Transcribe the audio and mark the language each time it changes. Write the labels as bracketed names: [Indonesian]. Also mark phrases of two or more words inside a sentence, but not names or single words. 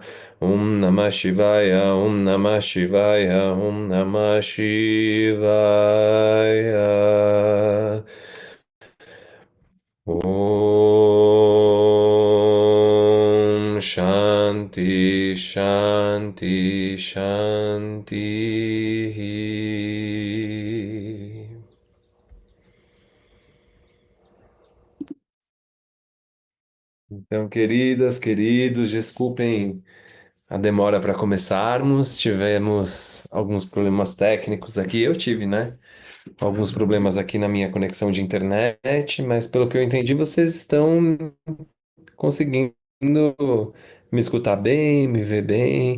[Sanskrit] Om Namah Shivaya, Om Namah Shivaya, Om Namah Shivaya. Om Shanti, Shanti, Shanti. [Portuguese] Então, queridas, queridos, desculpem a demora para começarmos. Tivemos alguns problemas técnicos aqui. Eu tive, né? Alguns problemas aqui na minha conexão de internet, mas pelo que eu entendi, vocês estão conseguindo me escutar bem, me ver bem.